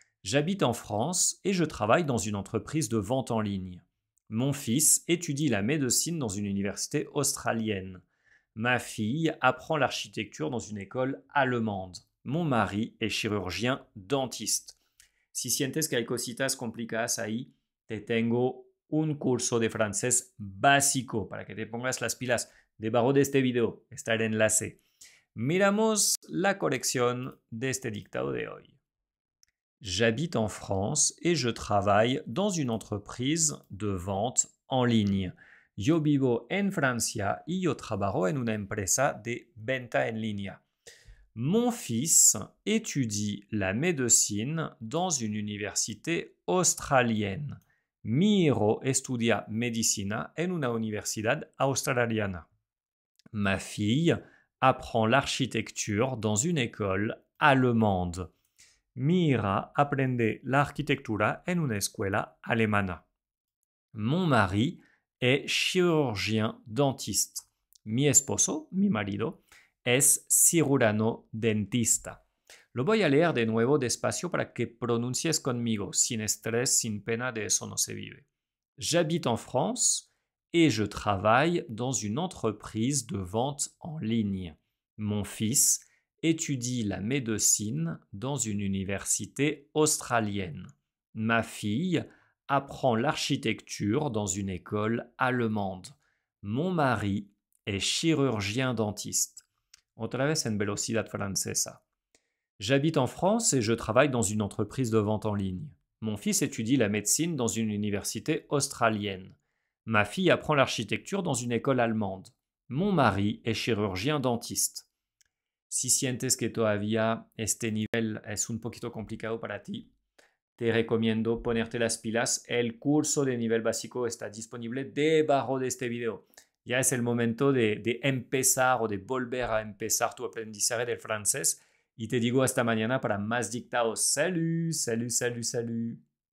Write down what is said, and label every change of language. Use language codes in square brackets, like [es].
[fr] J'habite en France et je travaille dans une entreprise de vente en ligne. Mon fils étudie la médecine dans une université australienne. Ma fille apprend l'architecture dans une école allemande. Mon mari est chirurgien dentiste. [es] Si sientes que hay cositas complicadas ahí, te tengo un curso de francés básico para que te pongas las pilas. Debajo de este video está el enlace. Miramos la corrección de este dictado de hoy. [fr] J'habite en France et je travaille dans une entreprise de vente en ligne. [es] Yo vivo en Francia y yo trabajo en una empresa de venta en línea. [fr] Mon fils étudie la médecine dans une université australienne. [es] Mi hijo estudia medicina en una universidad australiana. [fr] Ma fille apprend l'architecture dans une école allemande. [es] Mi hija aprende la arquitectura en una escuela alemana. [fr] Mon mari est chirurgien dentiste. [es] Mi esposo, mi marido, es cirujano dentista. Lo voy a leer de nuevo despacio para que pronuncies conmigo, sin estrés, sin pena, de eso no se vive. [fr] J'habite en France et je travaille dans une entreprise de vente en ligne. Mon fils étudie la médecine dans une université australienne. Ma fille apprend l'architecture dans une école allemande. Mon mari est chirurgien dentiste. [es] Otra vez en velocidad francesa. [fr] J'habite en France et je travaille dans une entreprise de vente en ligne. Mon fils étudie la médecine dans une université australienne. Ma fille apprend l'architecture dans une école allemande. Mon mari est chirurgien dentiste. [es] Si sientes que todavía este nivel es un poquito complicado para ti, te recomiendo ponerte las pilas. El curso de nivel básico está disponible debajo de este video. Ya es el momento de empezar o de volver a empezar tu aprendizaje del francés. Y te digo hasta mañana para más dictados. [fr] Salut, salut, salut, salut.